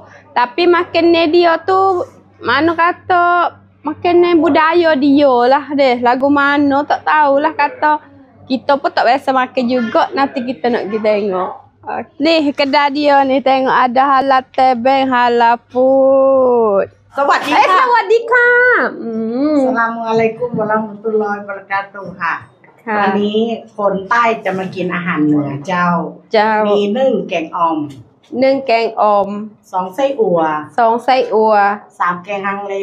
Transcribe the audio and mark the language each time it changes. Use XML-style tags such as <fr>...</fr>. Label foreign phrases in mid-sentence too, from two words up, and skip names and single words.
<ms>Tapi makan ni dia tu mana kata makanan budaya dia lah deh. Lagu mana tak tahulah kata. Kita pun tak biasa makan juga. Nanti kita nak pergi tengok. Ni kedai dia ni tengok ada halal tebeng,</ms> <en>halal food.</en> <th>สวัสดีค่ะ สวัสดีค่ะ</th> <ar>السلام عليكم ورحمة الله وبركاته</ar> <th>ค่ะ วันนี้คนใต้จะมากินอาหารเหนือเจ้า มีนึ่งแกงอ่อม นึ่งแกงอ่อม 2 ไส้อั่ว 2 ไส้อั่ว 3 แกงฮังเล</th>